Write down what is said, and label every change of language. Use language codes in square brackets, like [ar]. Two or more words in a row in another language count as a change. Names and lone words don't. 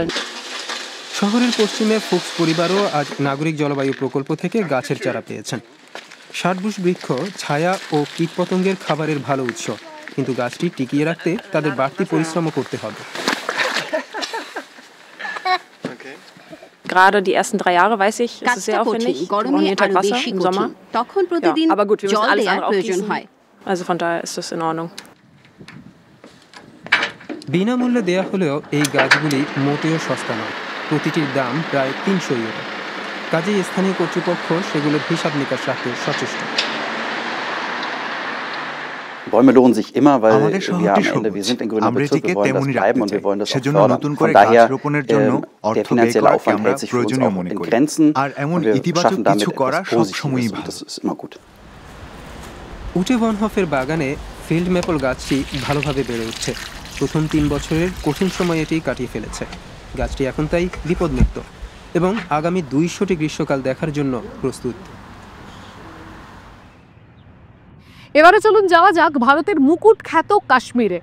[bn] শহরের পশ্চিমে ফুক্স পরিবারও আজ নাগরিক জলবায়ু প্রকল্প থেকে গাছের চারা পেয়েছেন। 60 বৃক্ষ ছায়া ও কীটপতঙ্গের খাবারের ভালো উৎস, কিন্তু গাছটি টিকিয়ে রাখতে তাদের বাড়তি পরিশ্রমও করতে হবে। [de] Gerade die ersten 3 Jahre weiß ich, es ist sehr aufwendig. Wir brauchen jeden Tag Wasser im Sommer. Ja, aber gut, wir müssen alles andere auch gießen. Also von daher ist das in Ordnung. [bn] বিনামূল্যে দেয়া হলেও এই গাছগুলি মোটেও সস্তা নয়। প্রতিটির দাম প্রায় 300 ইউরো। কাজেই স্থানীয় কর্তৃপক্ষ সেগুলোর হিসাব নিকাশ রাখতে সচেষ্ট। [de] Bäume lohnen sich immer, weil wir sind in grüner Bezirk, wir wollen das bleiben und wir wollen das auch fördern. Von daher, der finanzielle Aufwand hält sich für uns auch in Grenzen und wir schaffen damit etwas Positives und das ist immer gut. [bn] উটে বনহফের বাগানে ফিল্ড ম্যাপল গাছটি ভালোভাবে বেড়ে উঠছে। প্রথম 3 বছরের কঠিন সময় এটি কাটিয়ে ফেলেছে। গাছটি এখন তাই বিপদমুক্ত এবং আগামী 200টি গ্রীষ্মকাল দেখার জন্য প্রস্তুত। এবারে চলুন যাওয়া যাক ভারতের মুকুট খ্যাত কাশ্মীরে।